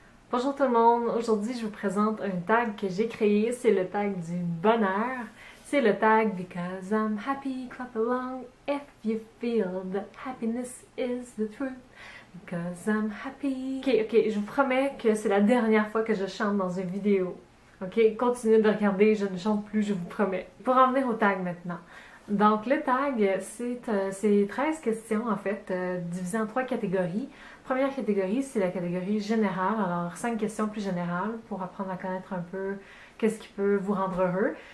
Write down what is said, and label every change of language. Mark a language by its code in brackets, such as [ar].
[fr] Bonjour tout le monde, aujourd'hui je vous présente un tag que j'ai créé, c'est le tag du bonheur. C'est le tag [en] Because I'm happy, clap along if you feel that happiness is the truth. Because I'm happy. [fr] Ok, je vous promets que c'est la dernière fois que je chante dans une vidéo. Ok, continuez de regarder, je ne chante plus, je vous promets. Pour en venir au tag maintenant. Donc le tag, c'est 13 questions en fait, divisées en 3 catégories. Première catégorie, c'est la catégorie générale, alors 5 questions plus générales pour apprendre à connaître un peu qu'est-ce qui peut vous rendre heureux.